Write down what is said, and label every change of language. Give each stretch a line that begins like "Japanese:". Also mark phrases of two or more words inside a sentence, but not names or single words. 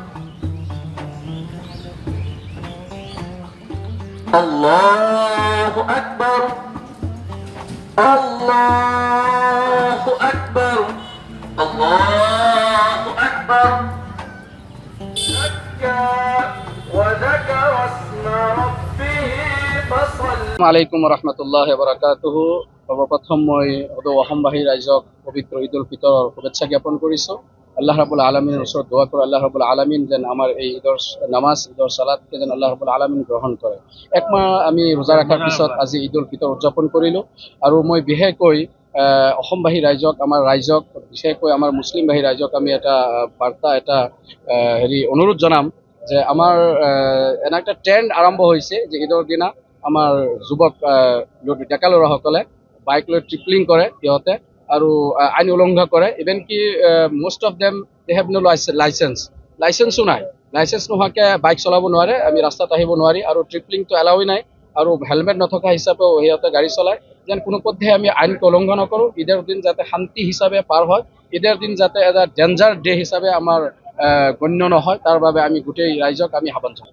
Arabic: الله أكبر الله أكبر الله أكبر. زكى وذكر اسم ربه فصلى. عليكم رحمة الله بركاته.
Assamese: সর্বপ্ৰথম মই অসমবাসী ৰাইজক পবিত্ৰ ঈদ উল ফিতৰৰ শুভেচ্ছা জ্ঞাপন কৰিছোঁ।
Arabic: الله رب العالمين
Assamese: ওচৰত দোৱা কৰোঁ,
Arabic: الله رب العالمين
Assamese: যেন আমাৰ এই ঈদৰ নামাজ, ঈদৰ সালাতকে যেন
Arabic: الله رب العالمين
Assamese: গ্ৰহণ কৰে। একমাহ আমি ৰোজা ৰখাৰ পিছত আজি ঈদ উল ফিতৰ উদযাপন কৰিলোঁ। আৰু মই বিশেষকৈ অসমবাসী ৰাইজক, আমাৰ ৰাইজক, বিশেষকৈ আমাৰ মুছলিমবাসী ৰাইজক আমি এটা বাৰ্তা, এটা অনুৰোধ জনাম যে আমাৰ এনে একটা ট্ৰেণ্ড আৰম্ভ হৈছে যে ঈদৰ দিনা আমাৰ যুৱক ডেকা ল'ৰাসকলে বাইক লৈ ট্ৰিপলিং কৰে সিহঁতে, আৰু আইন উলংঘা কৰে।
English: ইভেন কি most of them they have no licence নাই।
Assamese: লাইচেন্স নোহোৱাকৈ বাইক চলাব নোৱাৰে, আমি ৰাস্তাত আহিব নোৱাৰি, আৰু ট্ৰিপলিংটো এলাউই নাই, আৰু হেলমেট নথকা হিচাপেও সিহঁতে গাড়ী চলায়। যেন কোনো পধ্যে আমি আইনক উলংঘা নকৰোঁ। ঈদৰ দিন যাতে শান্তি হিচাপে পাৰ হয়, ঈদৰ দিন যাতে এটা
English: danger day
Assamese: হিচাপে আমাৰ গণ্য নহয়, তাৰ বাবে আমি গোটেই ৰাইজক আমি আহ্বান জনাওঁ